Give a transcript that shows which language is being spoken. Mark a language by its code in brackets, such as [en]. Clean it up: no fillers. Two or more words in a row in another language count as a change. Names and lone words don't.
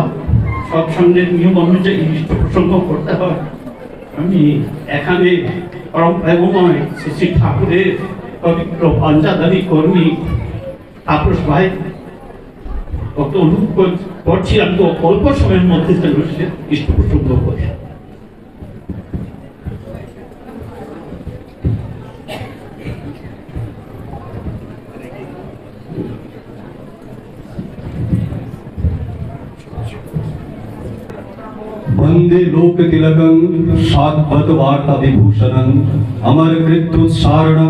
[bn] সৎসঙ্গের নিয়ম অনুযায়ী ইষ্ট প্রসঙ্গ করতে হয়। আমি এখানে পরম প্রেমময় শ্রী ঠাকুরের পবিত্র পঞ্চাধারী কর্মী তাপস ভাই কত অনুভব করছিলাম তো অল্প সময়ের মধ্যে ইষ্ট প্রসঙ্গ করে। [sa] वंदे लोक तिलकं शाश्वत वार्ता विभूषणं अमर कृत्युत्सारणं